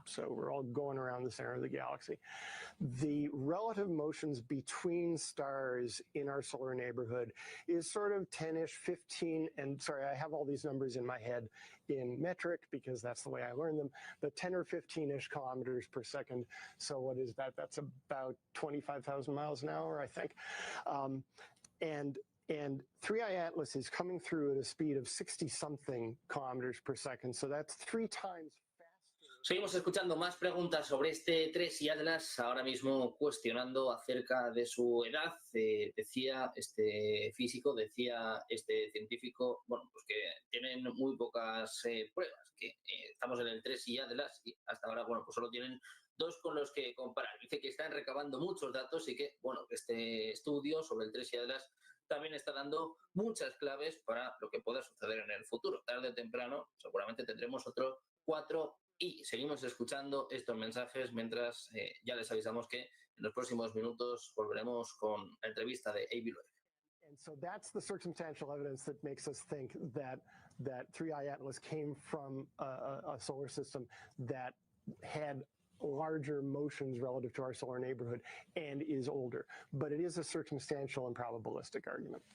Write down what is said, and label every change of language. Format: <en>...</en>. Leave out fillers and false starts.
<en>So we're all going around the center of the galaxy. The relative motions between stars in our solar neighborhood is sort of 10-ish, 15, and sorry, I have all these numbers in my head in metric because that's the way I learned them, but 10 or 15-ish kilometers per second. So what is that? That's about 25,000 miles an hour, I think. And 3I Atlas is coming through at a speed of 60-something kilometers per second. So that's 3 times faster.</en> <es>Seguimos escuchando más preguntas sobre este 3i Atlas, ahora mismo cuestionando acerca de su edad. Decía este físico, decía este científico, bueno, pues que tienen muy pocas pruebas, que estamos en el 3i Atlas y hasta ahora, bueno, pues solo tienen 2 con los que comparar. Dice que están recabando muchos datos y que, bueno, este estudio sobre el 3i Atlas también está dando muchas claves para lo que pueda suceder en el futuro. Tarde o temprano seguramente tendremos otro 4i. Seguimos escuchando estos mensajes mientras ya les avisamos que en los próximos minutos volveremos con la entrevista de A.B. Loeb.</es> <en>And so that's the circumstantial evidence that makes us think that 3I Atlas came from a solar system that had larger motions relative to our solar neighborhood and is older. But it is a circumstantial and probabilistic argument.</en>